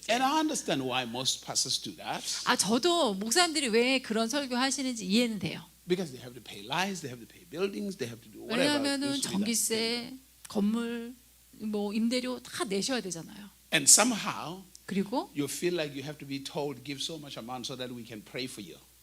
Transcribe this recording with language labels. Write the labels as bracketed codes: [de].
[ko] 이제. [en] And I understand why most pastors do that. [ko] 저도 목사님들이 왜 그런 설교 하시는지 이해는 돼요. [en] Because they have to pay lights, they have to pay buildings, they have to do whatever. [ko] 왜냐하면은 [en] needs to be done. [ko] 전기세, 건물, 뭐 임대료 다 내셔야 되잖아요. [en] And somehow [ko] 그리고 [en] you feel like you have to be told give so much amount so that we can pray for you.